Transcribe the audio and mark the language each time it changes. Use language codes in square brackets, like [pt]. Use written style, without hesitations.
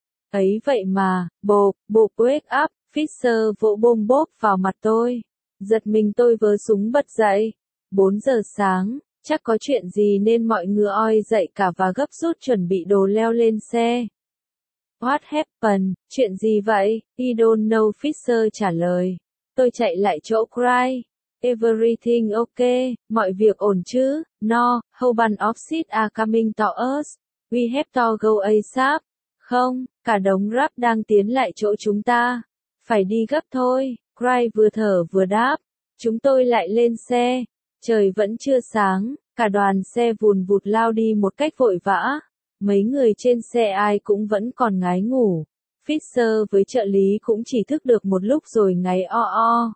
[vi] Ấy vậy mà, bộp, [en] wake up, [vi] Fisher vỗ bôm bốp vào mặt tôi. Giật mình tôi vớ súng bật dậy. 4 giờ sáng, chắc có chuyện gì nên mọi người oi dậy cả và gấp rút chuẩn bị đồ leo lên xe. [en] What happened? [vi] Chuyện gì vậy? [en] I don't know [vi] Fisher trả lời. Tôi chạy lại chỗ cry. [en] Everything okay, [vi] mọi việc ổn chứ? [en] No, whole bunch of shit are coming to us. We have to go ASAP. [vi] Không, cả đống rác đang tiến lại chỗ chúng ta. Phải đi gấp thôi, Cry vừa thở vừa đáp. Chúng tôi lại lên xe. Trời vẫn chưa sáng, cả đoàn xe vùn vụt lao đi một cách vội vã. Mấy người trên xe ai cũng vẫn còn ngái ngủ. Fisher với trợ lý cũng chỉ thức được một lúc rồi ngáy o o.